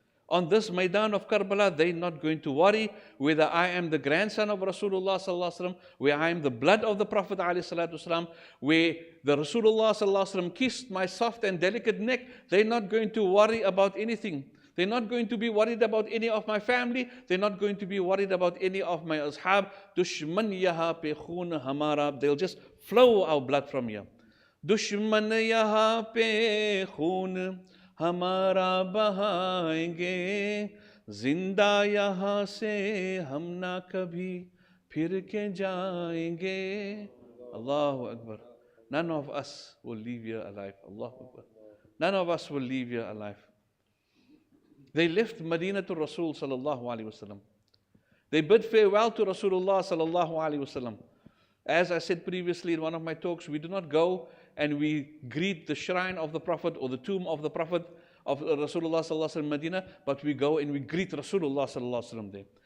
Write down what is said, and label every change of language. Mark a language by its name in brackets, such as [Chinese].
[English] On this Maidan of Karbala, they're not going to worry whether I am the grandson of Rasulullah sallallahu alaihi wasallam, where I am the blood of the Prophet alaihi salatu wasallam, where the Rasulullah sallallahu alaihi wasallam kissed my soft and delicate neck. They're not going to worry about anything. They're not going to be worried about any of my family. They're not going to be worried about any of my ashab. Dushman yaha pe khoon hamara. They'll just flow our blood from here. [Hindi] Dushman yaha pe khoon हमारा बहाएंगे, जिंदा यहाँ से हम ना कभी फिर के जाएंगे. [Arabic] Allahu Akbar. [English] None of us will leave here alive. Allahu Akbar. None of us will leave here alive. They left Medina to Rasul sallallahu alaihi wasallam. They bid farewell to Rasulullah sallallahu alaihi wasallam. As I said previously in one of my talks, we do not go and we greet the shrine of the Prophet or the tomb of the Prophet of Rasulullah sallallahu alaihi wasallam in Medina, but we go and we greet Rasulullah sallallahu alaihi wasallam there.